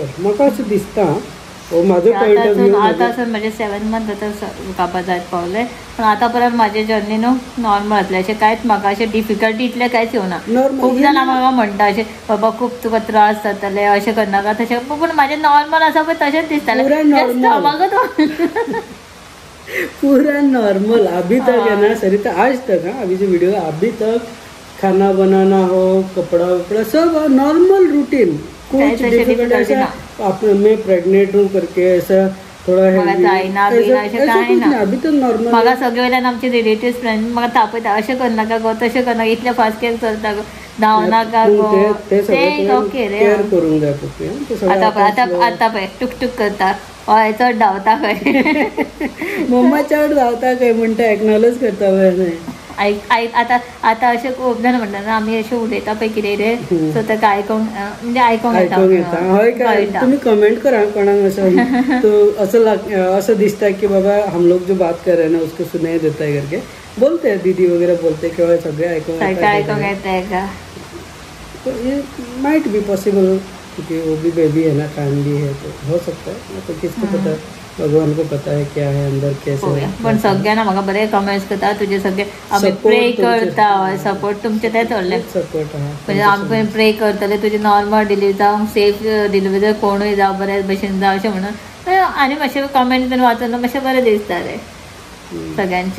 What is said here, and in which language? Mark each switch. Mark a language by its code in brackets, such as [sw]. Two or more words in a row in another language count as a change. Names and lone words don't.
[kok] म्हाका अशें दिसता हो म्हाजो [en] point of view. [kok] आतां म्हणजे 7 मंथ आतां कापा जायत पावले पण आतां पर्यंत म्हाजे जर्नी न्हू नॉर्मल जातलें अशें कांयच म्हाका अशें डिफिकल्टी इतलें कांयच येवना. खूब जाणां म्हाका म्हणटा अशें बाबा खूब तुका त्रास जातले अशें करनाका तशें पूण म्हाजें नॉर्मल आसा पळय तशेंच दिसतालें पूरा नॉर्मल. [hi] अभी तक है ना सरिता आज तक अभी जो वीडियो अभी तक खाना बनाना हो कपड़ा वपड़ा सब [en] normal routine [hi] कुछ डिफिकल्ट ऐसा अपने मैं प्रेग्नेंट हूँ करके ऐसा थोड़ा अभी तो नॉर्मल. [kok] म्हाका सगळे वयल्यान आमचे रिलेटिव्स फ्रेंड म्हाका तापयता अशें करनाका गो तशें करनाका इतले फास्ट केअर करता गो धांवनाका गो ते ओके रे केअर करूंक जाय पळय. आतां पळय टूक टूक करता हय चड धांवता खंय मम्मा चड धांवता खंय म्हणटा एक्नॉलेज करता पळय न्हय. आता अशें खूब जाणां म्हणटा ना आमी अशें उलयता पळय कितें रे सो ताका आयकोंक म्हणजे आयकोंक येता. हय काय तुम्ही कमेंट करा कोणाक असं तो असं दिसता की बाबा [hi] हम लोग जो बात कर रहे हैं ना उसको सुनाई देता है करके बोलते हैं दीदी वगैरह बोलते [kok] किंवा सगळे आयकोंक येता का. [hi] तो ये [en] might be possible [hi] क्योंकि वो भी बेबी है ना फैमिली है तो हो सकता है तो किसको पता है भगवान को पता है क्या है अंदर कैसे. [kok] पण सगळ्यांना म्हाका बरे कमेंट्स करता तुझे सगळे आमी प्रे करता सपोर्ट तुमचे ते थोडले सपोर्ट म्हणजे आमकां प्रे करतले तुजे [en] normal delivery [kok] जावं [en] safe delivery [kok] कोणूय जावं बऱ्या भशेन जावं अशें म्हणून आनी मातशें कमेंट बीन वाचून मातशें बरें दिसता रे सगळ्यांचे.